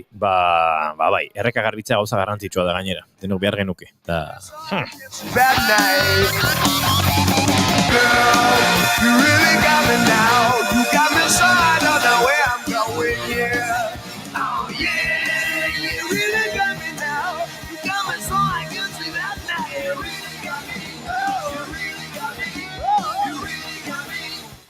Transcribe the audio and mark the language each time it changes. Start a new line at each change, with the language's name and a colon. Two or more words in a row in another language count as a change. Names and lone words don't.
Basque: Bai, erreka garbitzea gauza garrantzitsua da gainera. Denok behar genuke.
English: Bad night. Girl, you really got me now. You got me so I don't know where I'm going, yeah. Oh yeah, you really got me now. You got me so I can see that night. You really got me. Oh, you really got me. Oh, you really got me.